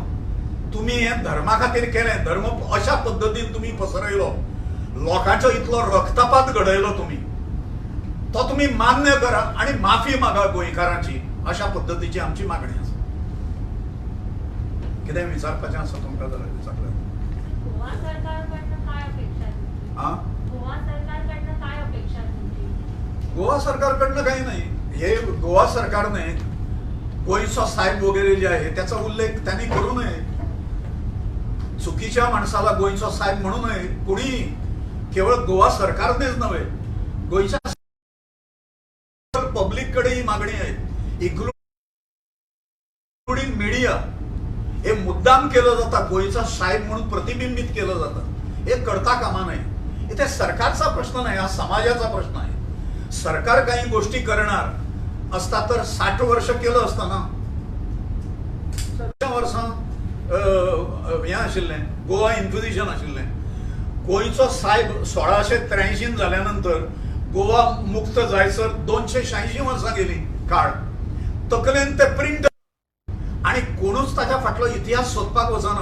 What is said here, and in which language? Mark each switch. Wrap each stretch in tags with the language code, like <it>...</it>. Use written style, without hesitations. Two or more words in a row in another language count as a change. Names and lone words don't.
<kok>तुमी हें धर्मा खातीर केलें, धर्म अशा पद्दतीन तुमी पसरयलो, लोकांचो इतलो रक्तपात घडयलो तुमी, तो तुमी मान्य करा आनी माफी मागा गोंयकारांची. अशा पद्धतीची आमची मागणी आसा. कितें विचारपाचें आसा तुमकां जाल्यार विचारलें.</kok> <mr>गोवा सरकारकडनं काय अपेक्षा तुमची? गोवा सरकारकडनं काय अपेक्षा तुमची? गोवा सरकारकडनं काही नाही. हे गोवा सरकारने गोंयचो साहेब वगैरे जे आहे त्याचा उल्लेख त्यांनी करू नये. चुकीच्या माणसाला गोंयचो साहेब म्हणू नये. कुणी केवळ गोवा सरकारनेच नव्हे, गोंयच्या पब्लिक कडे ही मागणी आहे,</mr> <en>including media.</en> <mr>हे मुद्दाम केलं जातं, गोंयचा साहेब म्हणून प्रतिबिंबित केलं जातं. हे करता कामा नये. इथे सरकारचा प्रश्न नाही, हा समाजाचा प्रश्न आहे. सरकार काही गोष्टी करणार असता तर 60 वर्ष केलं असतं ना.</mr> <kok>60 वर्सां हें आशिल्लें, गोवा इन्क्विजिशन आशिल्लें. गोंयचो साहेब 1683 जाल्यानंतर गोवा मुक्त जायसर 286 वर्सां गेली काळ. तकलेन ते प्रिंट आणि कोणूच ताच्या फाटलो इतिहास सोदपाक वचना.</kok>